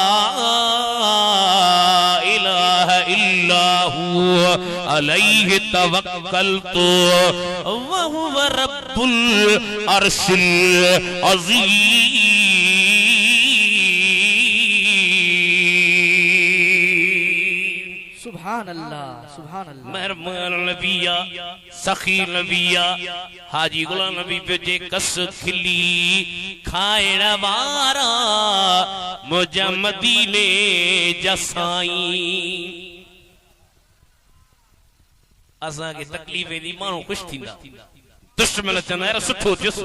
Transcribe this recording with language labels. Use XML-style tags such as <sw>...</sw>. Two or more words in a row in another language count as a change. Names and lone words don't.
<ar>إله إلا هو عليه توكلت وهو رب العرش العظيم. سبحان الله، سبحان الله.</ar> <sd>मेहरबान नबिया, सखी नबिया, हाजी गुलाम नबी पे जे कस खिली खाइण वारा मुझा मदीने जा साईं। असां खे तकलीफ़ वेंदी, माण्हू ख़ुशि थींदा, दुश्मन चवंदा यार सुठो थियुसि।</sd>